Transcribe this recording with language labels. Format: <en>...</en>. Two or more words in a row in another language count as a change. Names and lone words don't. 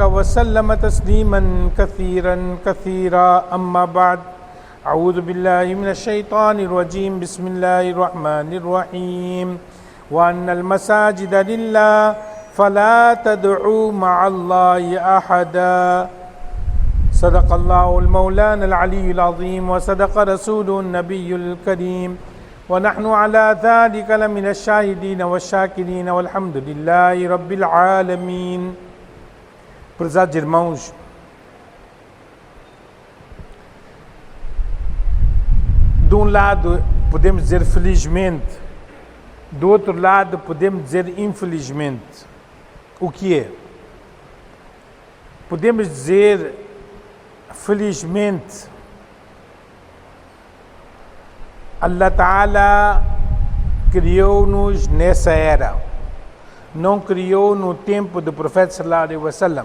<ar>وسلم تسليما كثيرا أما بعد أعوذ بالله من الشيطان الرجيم بسم الله الرحمن الرحيم وأن المساجد لله فلا تدعوا مع الله أحدا صدق الله المولانا العلي العظيم وصدق رسوله النبي الكريم ونحن على ذلك لمن الشاهدين والشاكرين والحمد لله رب العالمين.</ar> <pt>Prezados irmãos, de um lado podemos dizer felizmente, do outro lado podemos dizer infelizmente. O que é? Podemos dizer felizmente,</pt> <ar>الله تعالى</ar> <pt>criou-nos nessa era, não criou no tempo do profeta</pt> <ar>صلى الله عليه وسلم.</ar>